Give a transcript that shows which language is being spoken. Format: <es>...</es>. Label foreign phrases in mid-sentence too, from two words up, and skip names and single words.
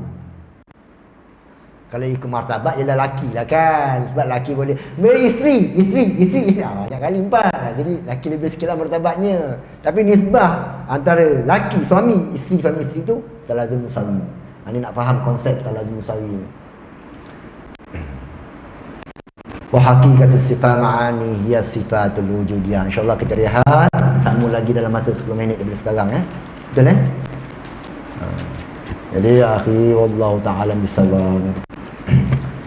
<ms>Kalau ikut martabat ialah laki lah kan. Sebab laki boleh isteri. Banyak kali 4. Jadi laki lebih sikit lah martabatnya. Tapi nisbah antara laki, suami, isteri tu</ms> <ar>تلازم مساوي.</ar> <ms>Ini nak faham konsep</ms> <ar>تلازم مساوي</ar> <ms>ni.</ms> <ar>وحقيقة صفات المعاني هي الصفة الوجودية.</ar> <ms>InsyaAllah kita rehat. Sambung lagi dalam masa 10 minit daripada sekarang. Betul Jadi akhi</ms> <ar>والله تعالى بالصواب.</ar>